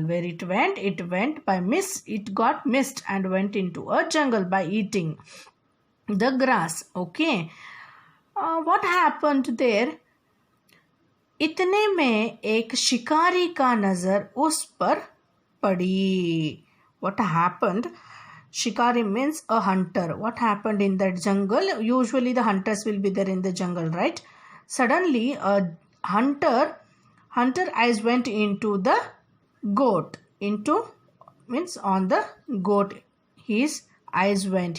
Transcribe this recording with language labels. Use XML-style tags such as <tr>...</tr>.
<en>Where it went by it got missed and went into a jungle by eating the grass. Okay. What happened there?</en> <hi>इतने में एक शिकारी का नजर उस पर पड़ी.</hi> <en>What happened? Shikari means a hunter. What happened in that jungle? Usually the hunters will be there in the jungle, right? Suddenly a hunter eyes went into the goat, into means on the goat. His eyes went.</en>